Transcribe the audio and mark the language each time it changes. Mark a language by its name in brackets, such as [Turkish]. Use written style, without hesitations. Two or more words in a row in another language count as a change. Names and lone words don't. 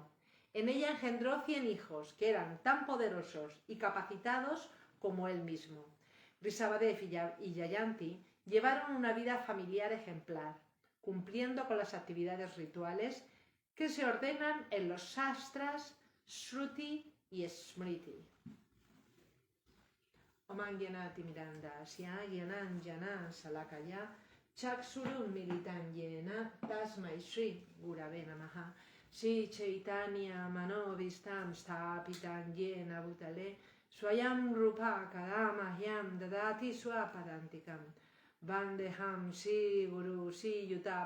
[Spanish] En ella engendró 100 hijos, que eran tan poderosos y capacitados como él mismo. Rishabhadev y Yayanti llevaron una vida familiar ejemplar, cumpliendo con las actividades rituales que se ordenan en los Shastras, Shruti y Smriti. [Sanskrit] Om Gyanati Mirandasya Gyananjana Salakaya Chaksurum Militan Yena Tasmai Shri Gurave Namaha Shri Chaitanya Manovistam Stapitan Yena Bhutale Swayam Rupa Kadamahyam Dadati Swapadantikam Vandeham Shri Guru Shri Yuta